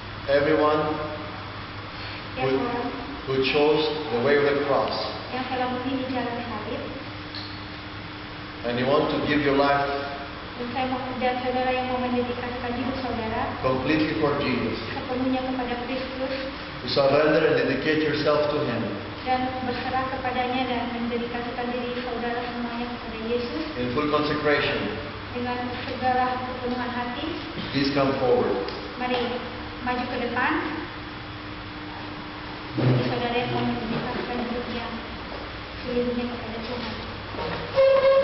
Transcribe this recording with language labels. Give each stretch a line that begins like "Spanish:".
English: Everyone
Indonesian: Tiap orang
English: who chose the way of the cross,
Indonesian: yang telah memilih jalan salib,
English: and you want to give your life
Indonesian: dan saudara yang mau mendedikasikan hidup saudara
English: completely for Jesus,
Indonesian: sepenuhnya kepada Kristus
English: to surrender and dedicate yourself to Him
Indonesian: dan berserah kepadanya dan mendedikasikan diri saudara semuanya kepada Yesus
English: in full consecration,
Indonesian: dengan segala kepenuhan hati,
English: please come forward.
Indonesian: mari maju ke depan. Saudara yang mau mendedikasikan hidupnya seluruhnya kepada Tuhan.